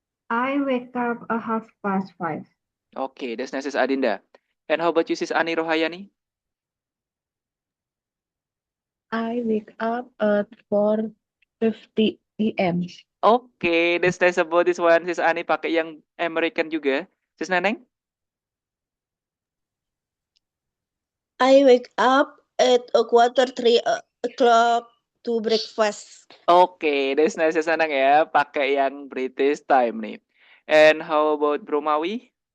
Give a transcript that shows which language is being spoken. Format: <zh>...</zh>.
<en>I wake up 5:30. Okay, that's nice, Sis Adinda. And how about you, Sis Ani Rohayani? I wake up at 4:50 a.m. Okay, that's nice about this one.</en> <id>Sis Ani pakai yang American juga.</id> <en>Sis Neneng? I wake up at 2:45 to breakfast. Okay, that's nice, Sis Neneng ya.</en> <id>Pakai yang</id> <en>British time nih. And how about Bro Mawi?</en>